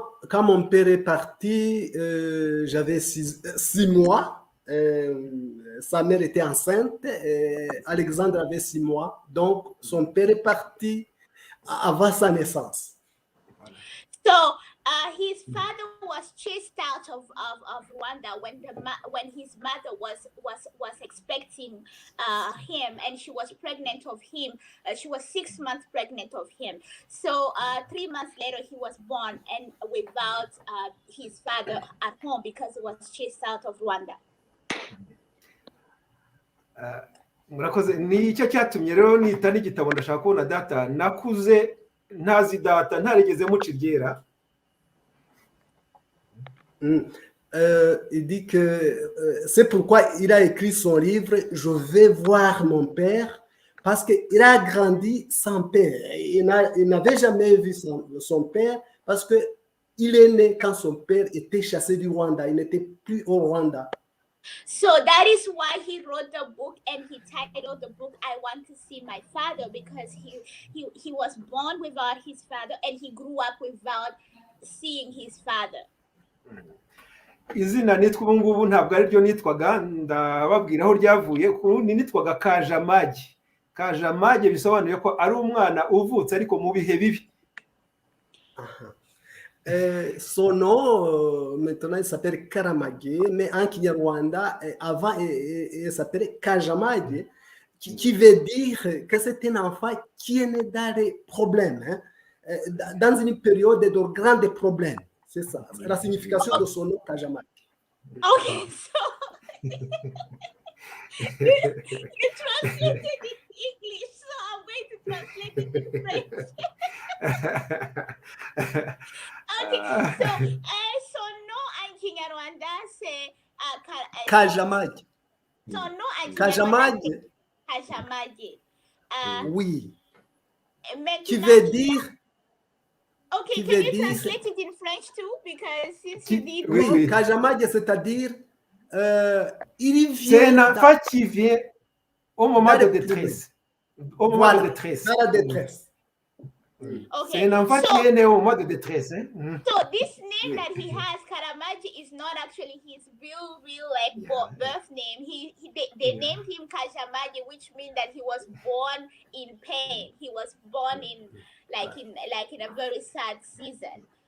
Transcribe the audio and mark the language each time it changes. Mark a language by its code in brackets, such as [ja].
[fr] Quand mon père est parti, j'avais 6 mois. Sa mère était enceinte. Alexandre avait 6 mois. Donc, son père est parti avant sa naissance. [en] So his father was chased out of Rwanda when his mother was expecting him, and she was pregnant of him. She was 6 months pregnant of him. So 3 months later he was born, and without his father at home because he was chased out of Rwanda. [rw] Murakoze, ni icyo cyatumye rero nita n'igitabo ndashaka kubona data. Nakuze ntazi data, ntarigeze muciryera. [fr] Il dit que c'est pourquoi il a écrit son livre Je vais voir mon père, parce qu'il a grandi sans père. Il n'avait jamais vu son père parce qu'il est né quand son père était chassé du Rwanda. Il n'était plus au Rwanda. [en] So that is why he wrote the book, and he titled the book I Want to See My Father, because he was born without his father and he grew up without seeing his father. [rw] Izina nitwa ubu ngubu ntabwo ari ryo nitwaga, ndababwira aho ryavuye. Kurundi nitwaga Karamage. Karamage bisobanuye ko ari umwana uvutse ariko mu bihe bibi. [fr] Son nom, maintenant, il s'appelle Karamage, mais en Kinyarwanda, avant, il s'appelait Kajamage, qui veut dire que c'est un enfant qui est né dans des problèmes, hein, dans une période de grands problèmes. C'est ça, la signification de son nom, Kajamage. [en] Okay, so you translated it in English, so I'm going to translate it in French. Okay, so [fr] son nom en Kinyarwanda c'est Kajamage. Son nom en Kajamage. Kajamage. Oui. Qui Maintenant, veut dire. [en] Okay, can you translate it in French too? Because since you did. [fr] Oui, Kajamage, c'est-à-dire il vient. C'est un enfant qui vient au moment de détresse. Au moment de détresse. Dans la détresse. Okay, c'est un enfant qui est né au moment de détresse. Hein? [en] So this name that he has, Karamage, is not actually his real like birth name. They named him Kajamage, which means that he was born in pain. He was born in a very sad season.